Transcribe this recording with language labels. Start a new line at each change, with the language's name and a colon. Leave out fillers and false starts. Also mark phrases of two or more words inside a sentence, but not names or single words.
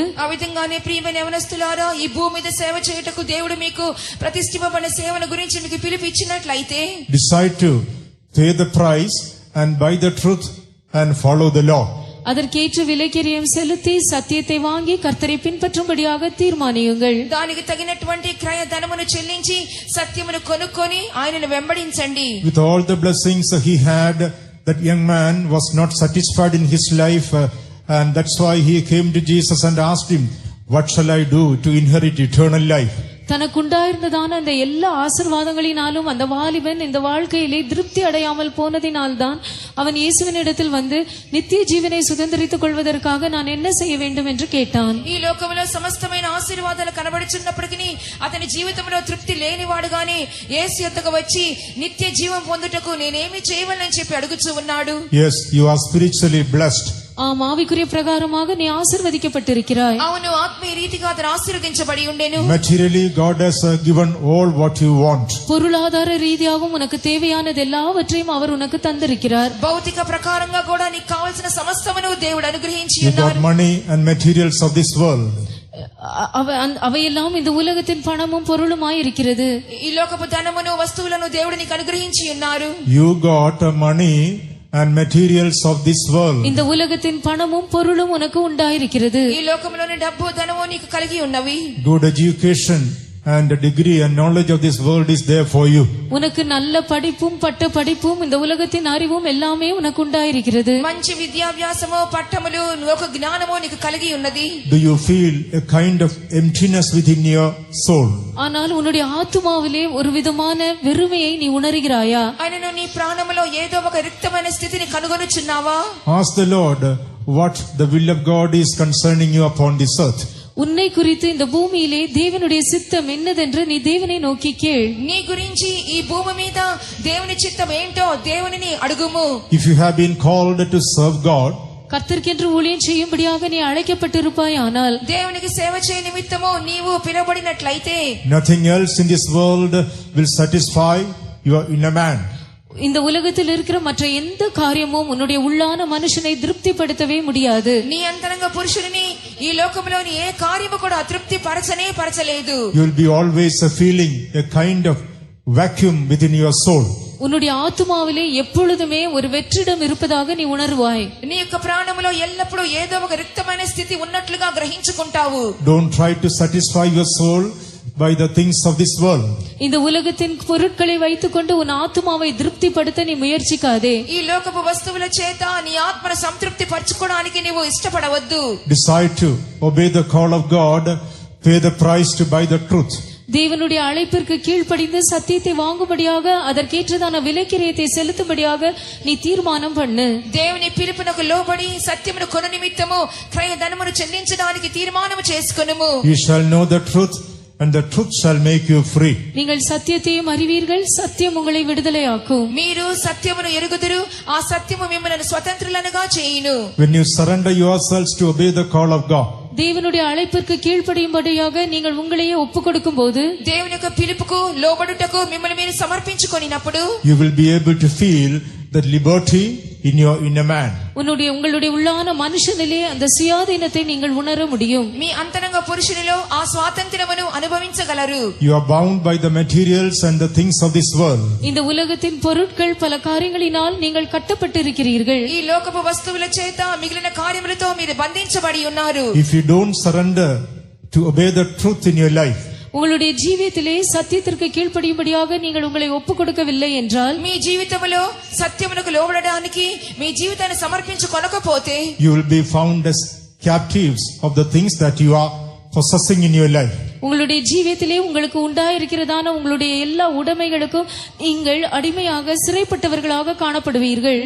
Telugu: ఆ విధంగానే ప్రియమైన యవనస్తులారా, ఈ భూమి మీద సేవ చేయుటకు దేవుడు మీకు ప్రతిష్ఠింపబడిన సేవను గురించి మీకు పిలుపు ఇచ్చినట్లయితే
English: decide to pay the price and buy the truth and follow the law.
Tamil: அதற்கேற்ற விலைக்கிரயம் செலுத்தி சத்தியத்தை வாங்கி கர்த்தரை பின்பற்றும்படியாக தீர்மானியுங்கள்.
Telugu: దానికి తగినటువంటి క్రయ ధనమును చెల్లించి సత్యమును కొనుక్కొని ఆయనను వెంబడించండి.
English: With all the blessings he had, that young man was not satisfied in his life, and that's why he came to Jesus and asked him, what shall I do to inherit eternal life?
Tamil: தனக்குண்டாயிருந்ததான அந்த எல்லா ஆசீர்வாதங்களினாலும் அந்த வாலிபன் இந்த வாழ்க்கையிலே திருப்தி அடையாமல் போனதினால்தான் அவன் இயேசுவினிடத்தில் வந்து நித்திய ஜீவனை சுதந்திரித்துக் கொள்வதற்காக நான் என்ன செய்ய வேண்டும் என்று கேட்டான்.
Telugu: ఈ లోకములో సమస్తమైన ఆశీర్వాదాలు కనబడుచున్నప్పటికీ అతని జీవితంలో తృప్తి లేనివాడుగానే యేసు యొద్దకు వచ్చి నిత్య జీవం పొందుటకు నేనేమి చేయవలనని చెప్పి అడుగుచూ ఉన్నాడు.
English: Yes, you are spiritually blessed.
Tamil: ஆம், ஆவிக்குரிய பிரகாரமாக நீ ஆசீர்வதிக்கப்பட்டிருக்கிறாய்.
Telugu: అవును, ఆత్మీయ రీతిగా అతను ఆశీర్వదించబడి ఉండెను.
English: Materially, God has given all what you want.
Tamil: பொருளாதார ரீதியாகவும் உனக்கு தேவையானது எல்லாவற்றையும் அவர் உனக்கு தந்திருக்கிறார்.
Telugu: భౌతిక ప్రకారంగా కూడా నీకు కావాల్సిన సమస్తమును దేవుడు అనుగ్రహించి
English: You got
Telugu: ఉన్నారు.
English: money and materials of this world.
Tamil: அவையெல்லாம் இந்த உலகத்தின் பணமும் பொருளுமாய் இருக்கிறது.
Telugu: ఈ లోకపు ధనమును వస్తువులను దేవుడు నీకు అనుగ్రహించి ఉన్నారు.
English: You got money and materials of this world.
Tamil: இந்த உலகத்தின் பணமும் பொருளும் உனக்கு உண்டாயிருக்கிறது.
Telugu: ఈ లోకములోని డబ్బు ధనము నీకు కలిగి ఉన్నవి.
English: Good education and a degree and knowledge of this world is there for you.
Tamil: உனக்கு நல்ல படிப்பும் பட்ட படிப்பும் இந்த உலகத்தின் அறிவும் எல்லாமே உனக்கு உண்டாயிருக்கிறது.
Telugu: మంచి విద్యాభ్యాసము పట్టములు లోక జ్ఞానము నీకు కలిగి ఉన్నది.
English: Do you feel a kind of emptiness within your soul?
Tamil: ஆனால் உன்னுடைய ஆத்துமாவிலே ஒரு விதமான வெறுமையை நீ உணர்கிறாயா?
Telugu: ఆయనను నీ ప్రాణములో ఏదో ఒక రిక్తమైన స్థితిని కనుగొనుచున్నావా?
English: Ask the Lord what the will of God is concerning you upon this earth.
Tamil: உன்னை குறித்து இந்த பூமியிலே தேவனுடைய சித்தம் என்னதென்று நீ தேவனை நோக்கி கேள்.
Telugu: నీ గురించి ఈ భూమి మీద దేవుని చిత్తం ఏంటో దేవునిని అడుగుము.
English: If you have been called to serve God,
Tamil: கர்த்தருக்கென்று ஊழியம் செய்யும்படியாக நீ அழைக்கப்பட்டிருப்பாயானால்,
Telugu: దేవునికి సేవ చేయ నిమిత్తము నీవు పిలువబడినట్లయితే,
English: nothing else in this world will satisfy your inner man.
Tamil: இந்த உலகத்தில் இருக்கிற மற்ற எந்த காரியமும் உன்னுடைய உள்ளான மனுஷனை திருப்திப்படுத்தவே முடியாது.
Telugu: నీ అంతరంగ పురుషుడిని ఈ లోకంలోని ఏ కార్యము కూడా అతృప్తి పరచలేదు.
English: You will be always feeling a kind of vacuum within your soul.
Tamil: உன்னுடைய ஆத்துமாவிலே எப்பொழுதுமே ஒரு வெற்றிடம் இருப்பதாக நீ உணர்வாய்.
Telugu: నీ యొక్క ప్రాణములో ఎల్లప్పుడూ ఏదో ఒక రిక్తమైన స్థితి ఉన్నట్లుగా గ్రహించుకుంటావు.
English: Don't try to satisfy your soul by the things of this world.
Tamil: இந்த உலகத்தின் பொருட்களை வைத்துக்கொண்டு உன் ஆத்துமாவை திருப்திப்படுத்த நீ முயற்சிக்காதே.
Telugu: ఈ లోకపు వస్తువుల చేత నీ ఆత్మను సంతృప్తి పరచుకోవడానికి నీవు ఇష్టపడవద్దు.
English: Decide to obey the call of God, pay the price to buy the truth.
Tamil: தேவனுடைய அழைப்பிற்கு கீழ்ப்படிந்து சத்தியத்தை வாங்கும்படியாக அதற்கேற்றதான விலைக்கிரயத்தை செலுத்தும்படியாக நீ தீர்மானம் பண்ணு.
Telugu: దేవుని పిలుపునకు లోబడి సత్యమును కొన నిమిత్తము క్రయధనమును చెల్లించడానికి తీర్మానము చేసుకొనుము.
English: You shall know the truth, and the truth shall make you free.
Tamil: நீங்கள் சத்தியத்தையும் அறிவீர்கள், சத்தியம் உங்களை விடுதலையாக்கும்.
Telugu: మీరు సత్యమును ఎరుగుదురు, ఆ సత్యము మిమ్మల్ని స్వతంత్రులనుగా చేయును.
English: When you surrender yourselves to obey the call of God,
Tamil: தேவனுடைய அழைப்பிற்கு கீழ்ப்படியும்படியாக நீங்கள் உங்களையே ஒப்புக் கொடுக்கும் போது,
Telugu: దేవుని యొక్క పిలుపుకు లోబడుటకు మిమ్మల్ని మీరు సమర్పించుకొనినప్పుడు,
English: you will be able to feel the liberty in your inner man.
Tamil: உங்களுடைய உள்ளான மனுஷனிலே அந்த சுயாதீனத்தை நீங்கள் உணர முடியும்.
Telugu: మీ అంతరంగ పురుషునిలో ఆ స్వాతంత్ర్యమును అనుభవించగలరు.
English: You are bound by the materials and the things of this world.
Tamil: இந்த உலகத்தின் பொருட்கள் பல காரியங்களினால் நீங்கள் கட்டப்பட்டிருக்கிறீர்கள்.
Telugu: ఈ లోకపు వస్తువుల చేత మిగిలిన కార్యములతో మీరు బంధించబడి ఉన్నారు.
English: If you don't surrender to obey the truth in your life,
Tamil: உங்களுடைய ஜீவியத்திலே சத்தியத்திற்கு கீழ்ப்படியும்படியாக நீங்கள் உங்களை ஒப்புக் கொடுக்கவில்லை என்றால்,
Telugu: మీ జీవితంలో సత్యమునకు లోబడడానికి మీ జీవితాన్ని సమర్పించుకొనకపోతే,
English: you will be found as captives of the things that you are possessing in your life.
Tamil: உங்களுடைய ஜீவியத்திலே உங்களுக்கு உண்டாயிருக்கிறதான உங்களுடைய எல்லா உடைமைகளுக்கும் நீங்கள் அடிமையாக சிறைப்பட்டவர்களாக காணப்படுவீர்கள்.